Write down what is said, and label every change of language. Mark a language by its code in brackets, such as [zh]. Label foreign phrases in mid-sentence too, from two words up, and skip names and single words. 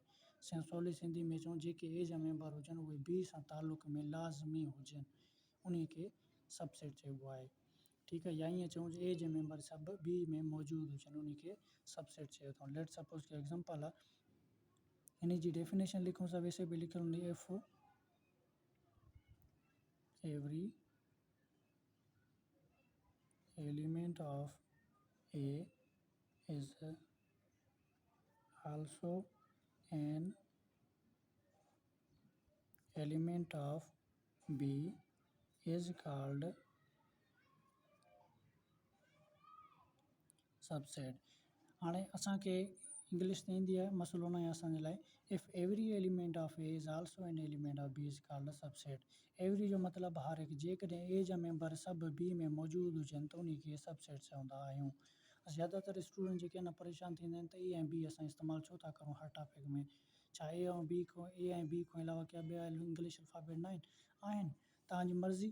[sd] सवली सिंधी में चऊं, जेके ए जा मेंबर हुजनि उहे बी सां तालुक़ में लाज़मी हुजनि, उनखे सबसेट चइबो आहे, ठीकु आहे। या ईअं चऊं ए जा मेंबर सभु बी में मौजूदु हुजनि, उनखे सबसेट चयो अथऊं। [en] let suppose [sd] के एग्ज़ाम्पल आहे, हिन जी डेफिनेशन लिखूं था, वैसे भी लिखियल हूंदी [en] if every element of A is also an element of B is called subset. [sd] हाणे असांखे इंग्लिश त ईंदी आहे, मसइलो न आहे असांजे लाइ। [en] If every element of A is also an element of B is called subset. [sd] एवरी जो मतिलबु हर हिकु, जेकॾहिं ए जा मेंबर सभु बी में मौजूदु हुजनि त उनखे सबसेट चवंदा आहियूं। ज़्यादातर स्टूडेंट जेके न परेशान थींदा आहिनि त ए ऐं बी असां इस्तेमालु छो था करूं हर टॉपिक में। छा ए ऐं बी खां अलावा कया ॿिया [en] English alphabet [sd] न आहिनि? तव्हांजी मर्ज़ी।